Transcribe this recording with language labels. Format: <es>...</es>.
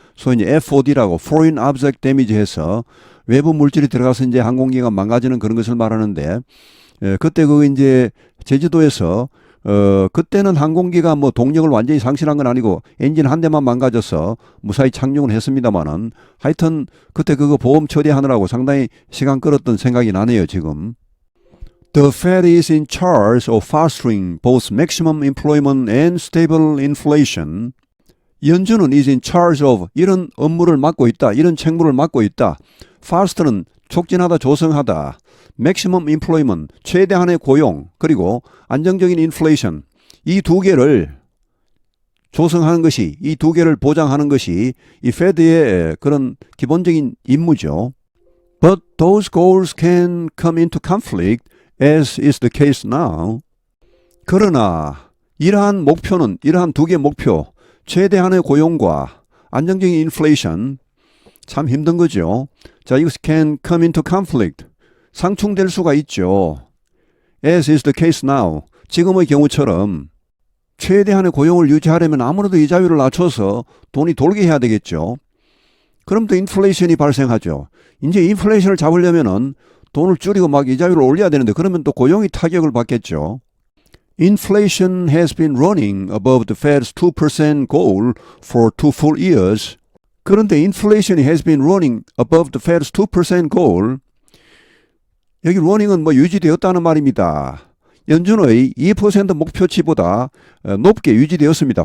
<ko>소위 이제 FOD라고 Foreign Object Damage 해서 외부 물질이 들어가서 이제 항공기가 망가지는 그런 것을 말하는데 그때 이제 제주도에서 그때는 항공기가 동력을 완전히 상실한 건 아니고 엔진 한 대만 망가져서 무사히 착륙은 했습니다만은 하여튼 그때 그거 보험 처리하느라고 상당히 시간 끌었던 생각이 나네요, 지금.</ko> <en>The Fed is in charge of fostering both maximum employment and stable inflation.</en> <ko>연준은</ko> <en>is in charge of</en> <ko>이런 업무를 맡고 있다. 이런 책무를 맡고 있다. Foster는 촉진하다, 조성하다.</ko> <en>Maximum employment,</en> <ko>최대한의 고용, 그리고 안정적인 inflation. 이 두 개를 조성하는 것이, 이 두 개를 보장하는 것이 이 Fed의 그런 기본적인 임무죠.</ko> <en>But those goals can come into conflict as is the case now.</en> <ko>그러나 이러한 두 개의 목표, 최대한의 고용과 안정적인 인플레이션, 참 힘든 거죠. 자, 이것이</ko> <en>can come into conflict,</en> <ko>상충될 수가 있죠.</ko> <en>As is the case now,</en> <ko>지금의 경우처럼 최대한의 고용을 유지하려면 아무래도 이자율을 낮춰서 돈이 돌게 해야 되겠죠. 그럼 또 인플레이션이 발생하죠. 이제 인플레이션을 잡으려면은 돈을 줄이고 이자율을 올려야 되는데 그러면 또 고용이 타격을 받겠죠.</ko> <en>Inflation has been running above the Fed's 2% goal for 2 full years.</en> <ko>그런데 inflation이</ko> <en>has been running above the Fed's 2% goal.</en> <ko>여기 running은 유지되었다는 말입니다. 연준의 2% 목표치보다 높게 유지되었습니다.</ko>